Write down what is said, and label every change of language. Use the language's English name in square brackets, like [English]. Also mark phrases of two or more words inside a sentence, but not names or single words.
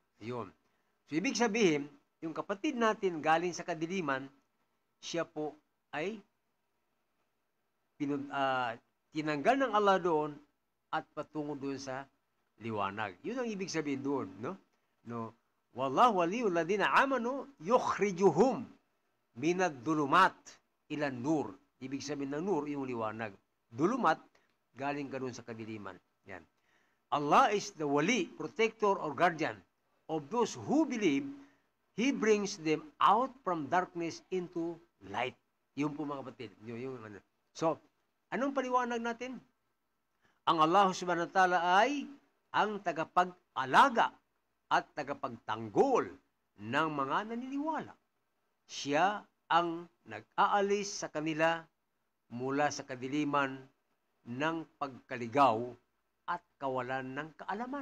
[Filipino] Yun. So, ibig sabihin, yung kapatid natin galing sa kadiliman, siya po ay tinanggal ng Allah doon at patungo doon sa liwanag. Yun ang ibig sabihin doon, no? No, [Arabic] والله ولي الذين آمنوا يخرجهم من الظلمات إلى النور. [Filipino] Ibig sabihin ng nur yung liwanag. Dulumat galing ka doon sa kadiliman. Yan. [English] Allah is the wali, protector or guardian of those who believe. He brings them out from darkness into light. [Filipino] Yun po mga kapatid. So, anong paliwanag natin? Ang Allah [Arabic] سبحانه وتعالى [Filipino] ay ang tagapag-alaga at tagapagtanggol ng mga naniniwala. Siya ang nag-aalis sa kanila mula sa kadiliman ng pagkaligaw at kawalan ng kaalaman.